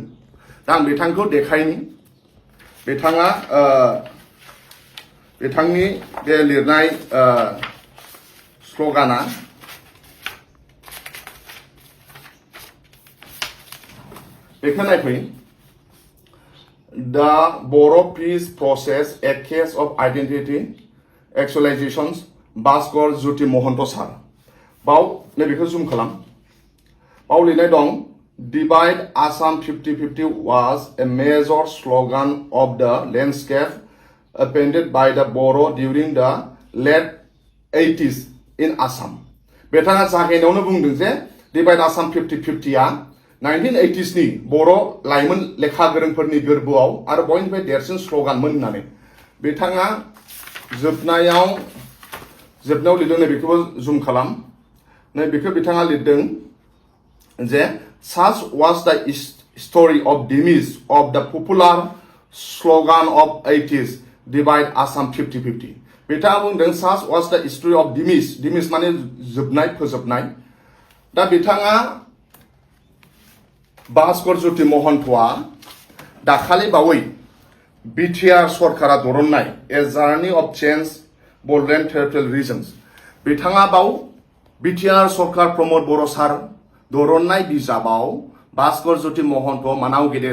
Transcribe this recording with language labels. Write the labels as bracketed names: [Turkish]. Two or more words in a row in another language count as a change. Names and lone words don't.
[Bodo] दा आं बिथांखौ देखायनि बिथांनि बे लिरनाय स्ल'गाना बेखौ नायफै दा बर' पिस प्रसेस ए केस अफ आइडेन्टिटि एक्चुअलाइजेशन्स भास्कर ज्योति महन्त सार बाव नैबेखौ जुम खालाम। बाव लिरनाय दं [English] divide Assam 50-50 was a major slogan of the landscape appended by the Boro during the late 80s in Assam। [Bodo] बिथाङा जागायनायावनो बुंदों जे [English] divide Assam [Bodo] 50-50 1980s नि बर' लाइमोन लेखा गोरोंफोरनि गोरबोआव आरो बयनिफ्राय देरसिन स्ल'गानमोन होननानै बिथाङा जोबनायाव लिरदों। नैबेखौबो जुम खालाम। नैबेखौ बिथाङा लिरदों जे [English] such was the story of demise of the popular slogan of 80s divide Assam 50-50 [Bodo] बिथाङा बुंदों [English] such was the story of demise [Bodo] माने जोबनाय फोजोबनाय। दा बिथाङा भास्कर ज्योति महन्तआ दाखालि बावै बिटिआर सरकारा दरननाय ए जार्नी अफ चेन्ज बडलेण्ड टेरिटरियेल रिजन्स बिथाङा बाव बिटिआर सरकार प्रमोद बर' सार दरननाय बिजाबाव भास्कर ज्योति महन्त मानाव गेदेर